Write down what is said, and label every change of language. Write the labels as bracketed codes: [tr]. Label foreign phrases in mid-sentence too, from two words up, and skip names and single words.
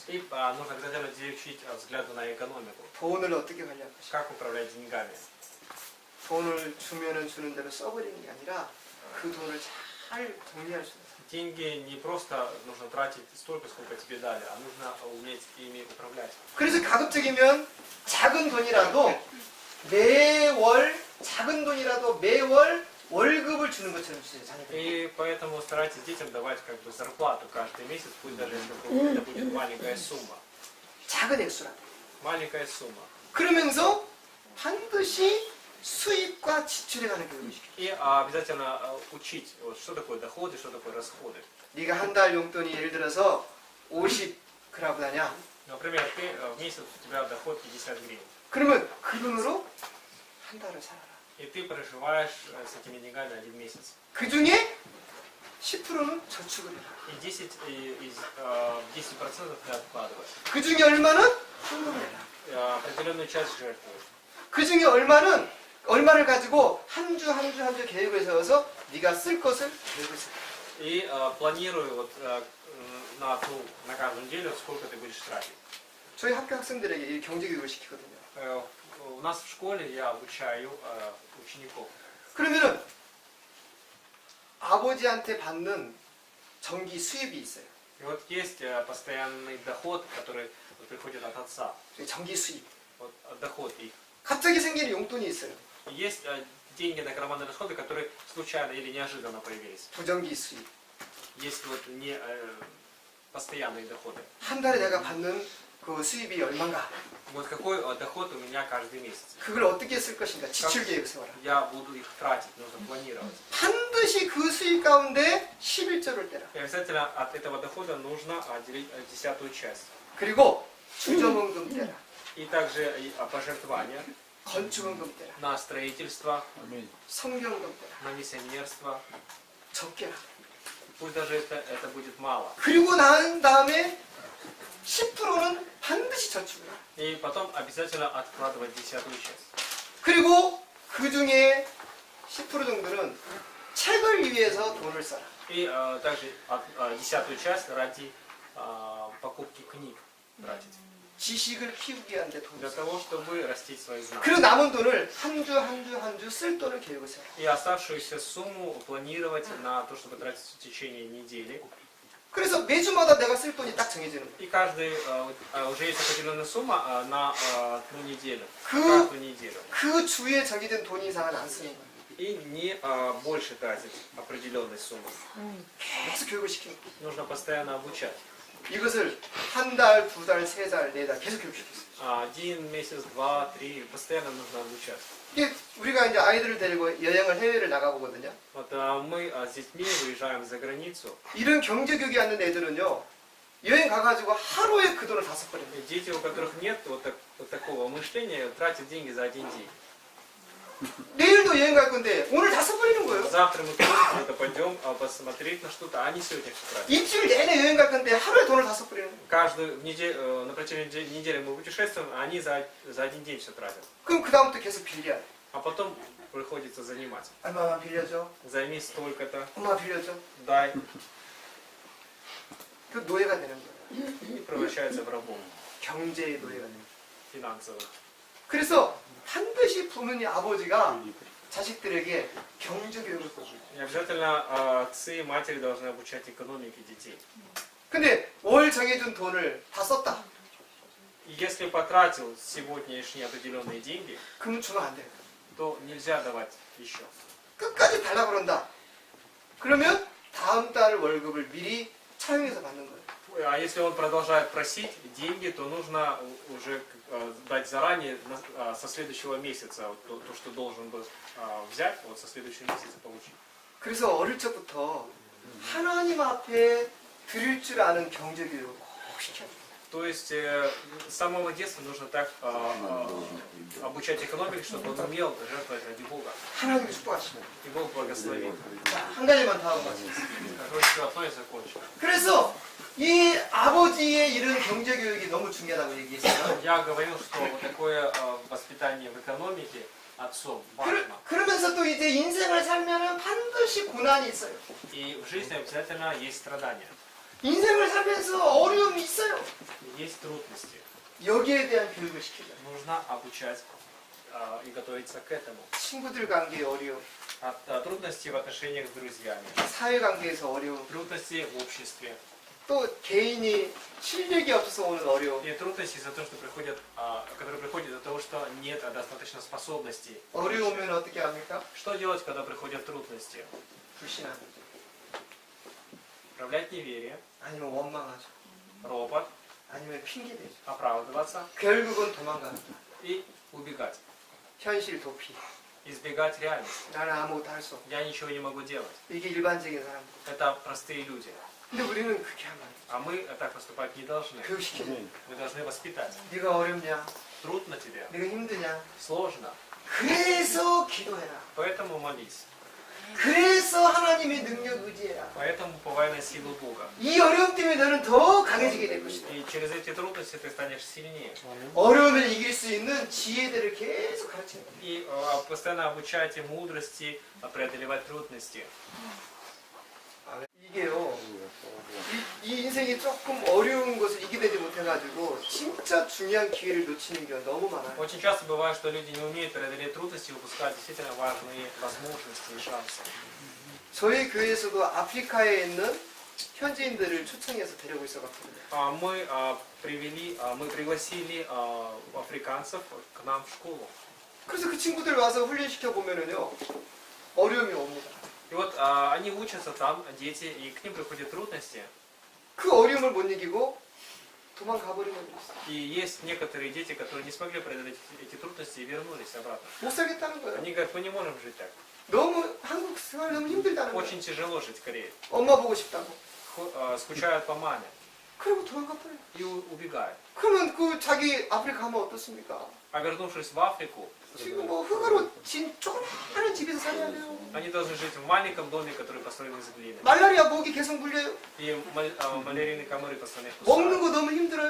[ru] И нужно обязательно учить взгляду на экономику. [ko] 돈을 어떻게 관리할 것인가. [ru] Как управлять деньгами. [ko] 돈을 주면은 주는 대로 써버리는 게 아니라 그 돈을 잘 정리할 수 있는 사람. [ru] Деньги не просто нужно тратить столько, сколько тебе дали, а нужно уметь ими управлять. [ko] 그래서 가급적이면 작은 돈이라도 매월 월급을 주는 것처럼 주세요. 자녀들. [ru] И поэтому старайтесь детям давать как бы зарплату каждый месяц, пусть даже если это будет маленькая сумма. [ko] 작은 액수라도. [ru] Маленькая сумма. [ko] 그러면서 반드시 수입과 지출에 관한 교육을 시켜요. [ru] И обязательно учить, что такое доходы, что такое расходы. [ko] 네가 한 달 용돈이 예를 들어서 50그라브다냐? [ru] Например, ты в месяц у тебя доход 50 гривен. [ko] 그러면 그 돈으로 한 달을 살아라. [ru] И ты проживаешь с этими деньгами 1 месяц. [ko] 그 중에 10%는 저축을 해라. [ru] И 10% ты откладываешь. [ko] 그 중에 얼마는 헌금을 해라. [ru] Определенную часть жертвуешь. [ko] 그 중에 얼마는 얼마를 가지고 한 주 한 주 한 주 계획을 세워서 네가 쓸 것을 계획을 세워. [ru] И планирую вот, на каждую неделю, сколько ты будешь тратить. [ko] 저희 학교 학생들에게 이 경제교육을 시키거든요. [ru] У нас в школе я обучаю учеников. [ko] 그러면은 아버지한테 받는 전기 수입이 있어요. [ru] И вот есть постоянный доход, который вот приходит от отца. [ko] 전기 수입. [ru] Вот, доход их. [ko] 갑자기 생기는 용돈이 있어요. [ru] И есть деньги на карманные расходы, которые случайно или неожиданно появились. [ko] 부정기 수입. [ru] Есть вот не постоянные доходы. [ko] 한 달에 내가 받는 그 수입이 얼마인가? [ru] Вот какой доход у меня каждый месяц. [ko] 그걸 어떻게 쓸 것인가? 지출 계획을 세워라. [ru] Я буду их тратить, нужно планировать. [ko] 반드시 그 수입 가운데 11조를 떼라. [ru] И обязательно от этого дохода нужно отделить 10-ую часть. [ko] 그리고 주점원금 떼라. [ru] И также и пожертвования [ko] 건축원금 떼라. [ru] на строительство, Аминь. [ko] 성경금 떼라. [ru] на миссионерство. [ko] 적게 라 [ru] Пусть даже это будет мало. [ko] 그리고 난 다음에 10%는 반드시 저축을 해. [ru] И потом обязательно откладывать 10-ую часть. [ko] 그리고 그 중에 10% 정도는 책을 위해서 돈을 써라. [ru] И также 10-ую часть ради покупки книг тратить. [ko] 지식을 키우기 위한데 돈을 [ru] Для [ko] 써. [ru] того, чтобы растить свои знания. [ko] 그리고 남은 돈을 한 주 한 주 한 주 쓸 돈을 계획을 세라. [ru] И оставшуюся сумму планировать на то, чтобы тратить в течение недели. [ko] 그래서 매주마다 내가 쓸 돈이 딱 정해지는 거예요. [ru] И каждый, уже есть определенная сумма на одну неделю. [ko] 그- [ru] Каждую неделю. [ko] 그 주에 정해진 돈 이상은 안 쓰는 거예요. [ru] И не больше тратить определенной суммы. [ko] 계속 교육을 시키는 거예요. [ru] Нужно постоянно обучать. [ko] 이것을 한 달, 두 달, 세 달, 네 달 계속 교육시켰어요. [ru] 1 месяц, 2, 3, постоянно нужно обучать. [ko] 이게 우리가 이제 아이들을 데리고 여행을 해외를 나가보거든요. [ru] Вот мы с детьми выезжаем за границу. [ko] 이런 경제교육이 있는 애들은요. 여행 가가지고 하루에 그 돈을 다 써버려요. [ru] И дети, у которых нет вот такого мышления, тратят деньги за один день. [ko] 내일도 여행 갈 건데 오늘 다 써버리는 거예요. [ru] Завтра мы куда-то пойдем посмотреть на что-то, а они сегодня все тратят. [ko] 일주일 내내 여행 갈 건데 하루에 돈을 다 써버리는 거예요. [ru] Каждую неделю, на протяжении недели мы путешествуем, а они за один день все тратят. [ko] 그럼 그 다음부터 계속 빌려야 돼. [ru] А потом приходится занимать. [ko] 얼마만 빌려줘? [ru] Займи столько-то, [ko] 엄마 빌려줘? [ru] дай, [ko] 그 노예가 되는 거예요. [ru] и превращается в рабов [ko] 경제의 노예가 되는 거예요. [ru] финансовых. [ko] 그래서 반드시 부모님 아버지가 자식들에게 경제교육을 꼭 줘요. [ru] И обязательно отцы и матери должны обучать экономике детей. [ko] 근데 월 정해준 돈을 다 썼다. [ru] И если потратил сегодняшние определенные деньги, [ko] 그러면 주면 안 돼요. [ru] то нельзя давать еще. [ko] 끝까지 달라 그런다. 그러면 다음 달 월급을 미리 차용해서 받는 거예요. [ru] А если он продолжает просить деньги, то нужно уже дать заранее со следующего месяца вот то, что должен был взять, вот со следующего месяца получить. [ko] 그래서 어릴 적부터 하나님 앞에 드릴 줄 아는 경제교육을 꼭 시켜야 돼요. [ru] То есть с самого детства нужно так обучать экономике, чтобы он умел жертвовать ради Бога. [ko] 하나님이 축복하시면. [ru] И Бог благословит. [ko] 자, 한 가지만 더 하고 마치겠습니다. [ru] Короче, одно и закончим. [ko] 그래서 이 아버지의 이런 경제교육이 너무 중요하다고 얘기했어요. [ru] Я говорил, что вот такое воспитание в экономике отцом важно. [ko] 그러면서 또 이제 인생을 살면은 반드시 고난이 있어요. [ru] И в жизни обязательно есть страдания, [ko] 인생을 살면서 어려움이 있어요. [ru] есть трудности. [ko] 여기에 대한 교육을 시키자. [ru] Нужно обучать и готовиться к этому. [ko] 친구들 관계의 어려움, [ru] От трудностей в отношениях с друзьями, [ko] 사회 관계에서 어려움, [ru] трудностей в обществе [ko] 또 개인이 실력이 없어서 오는 어려움. [ru] и трудности из-за того, что которые приходят из-за того, что нет достаточно способностей. [ko] 어려우면 어떻게 합니까? [ru] Что делать, когда приходят трудности? [ko] 불신합니다. [ru] Проявлять неверие, [ko] 아니면 원망하죠. [ru] ропот, [ko] 아니면 핑계대죠. [ru] оправдываться [ko] 결국은 도망가는 거야. [ru] и убегать. [ko] 현실 도피. [ru] Избегать реальности. [ko] 나는 아무것도 할 수 없어. [ru] Я ничего не могу делать. [ko] 이게 일반적인 사람들. [ru] Это простые люди. [ko] 근데 우리는 그렇게 하면 안 돼. [ru] А мы так поступать не должны. [ko] 교육시키자. [ru] Мы должны воспитать. [ko] 네가 어렵냐? [ru] Трудно тебе, [ko] 네가 힘드냐? [ru] сложно. [ko] 그래서 기도해라. [ru] Поэтому молись. [ko] 그래서 하나님의 능력 의지해라. [ru] Поэтому уповай на силу Бога. [ko] 이 어려움 때문에 너는 더 강해지게 될 것이다. [ru] И через эти трудности ты станешь сильнее. [ko] 어려움을 이길 수 있는 지혜들을 계속 가르치는 거예요. [ru] И постоянно обучайте мудрости, преодолевать трудности. [ko] 이게요. 이 인생이 조금 어려운 것을 이겨내지 못해가지고 진짜 중요한 기회를 놓치는 경우가 너무 많아요. [ru] Очень часто бывает, что люди не умеют преодолеть трудности и упускают действительно важные возможности и шансы. [ko] 저희 교회에서도 아프리카에 있는 현지인들을 초청해서 데리고 있어갔거든요. [ru] Мы пригласили африканцев к нам в школу. [ko] 그래서 그 친구들 와서 훈련시켜 보면은요 어려움이 옵니다. [ru] И вот они учатся там, дети, и к ним приходят трудности. [ko] 그 어려움을 못 이기고 도망가 버리는 게 있어요. [ru] И есть некоторые дети, которые не смогли преодолеть эти трудности и вернулись обратно. [ko] 못 살겠다는 거예요. [ru] Они говорят, мы не можем жить так. [ko] 너무 한국 생활 너무 힘들다는 거예요. [ru] Очень тяжело жить в Корее. [ko] 엄마 보고 싶다고. [ru] Скучают по маме [ko] 그리고 도망가 버려요. [ru] и убегают. [ko] 그러면 그 자기 아프리카 가면 어떻습니까? [ru] А вернувшись в Африку, [ko] 지금 뭐 흙으로 진 조그마한 집에서 살아야 돼요. [ru] они должны жить в маленьком доме, который построен из глины. [ko] 말라리아 목이 계속 물려요. [ru] И малярийные комары постоянно их [ko] 먹는 [ru] кусают. [ko] 거 너무 힘들어요.